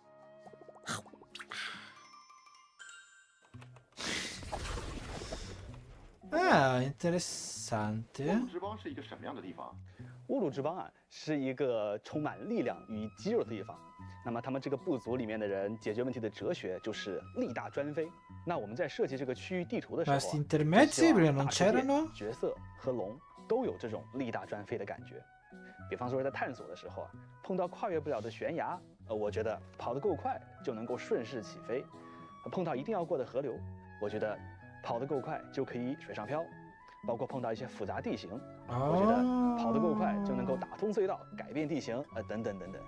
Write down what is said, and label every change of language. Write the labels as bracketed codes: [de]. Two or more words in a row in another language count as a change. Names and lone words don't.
[it] Ah, interessante. [zh] 之邦是一个什么样的地方？乌鲁之邦啊，是一个充满力量与肌肉的地方。那么他们这个部族里面的人解决问题的哲学就是力大专飞。那我们在设计这个区域地图的时候、啊， [it] Questi intermezzi prima non [zh] 大世界 [it] c'erano? [zh] 角色和龙都有这种力大专飞的感觉。比方说在探索的时候啊，碰到跨越不了的悬崖，我觉得跑得够快就能够顺势起飞；碰到一定要过的河流，我觉得跑得够快就可以水上漂。包括碰到一些复杂地形，我觉得跑得够快就能够打通隧道、改变地形，等等等等。